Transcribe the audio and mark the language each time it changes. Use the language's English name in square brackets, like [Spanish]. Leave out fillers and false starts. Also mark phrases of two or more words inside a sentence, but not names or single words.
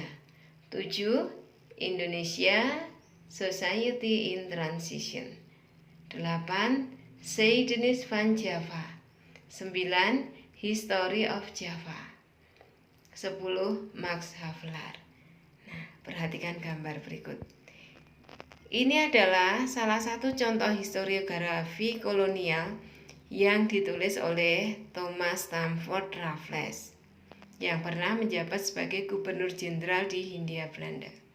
[Indonesian] 7. Indonesia Society in Transition. 8. Geschiedenis van Java. 9. History of Java. 10. Max Havelaar. Nah, perhatikan gambar berikut. Ini adalah salah satu contoh historiografi kolonial yang ditulis oleh Thomas Stamford Raffles yang pernah menjabat sebagai Gubernur Jenderal di Hindia Belanda.